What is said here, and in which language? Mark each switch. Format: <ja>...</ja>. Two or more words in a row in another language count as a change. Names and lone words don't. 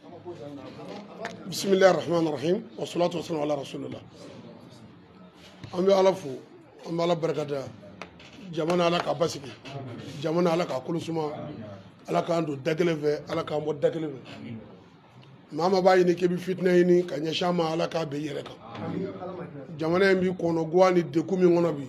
<ar>بسم الله الرحمن الرحيم. والصلاة والسلام على رسول الله.</ar> <bm>An bɛ Ala fo, an bɛ Ala barikada. Jamana Ala ka basigi. Jamana Ala ka kulusuma. Ala k'an don da kelen fɛ, Ala k'an bɔ da kelen fɛ. Maa ma b'a ɲini k'i bɛ fitinɛ ɲini ka ɲɛsin a ma, Ala k'a bɛn i yɛrɛ kan. Jamana in b'i kɔnɔ guwa ni degun min kɔnɔ bi.</bm>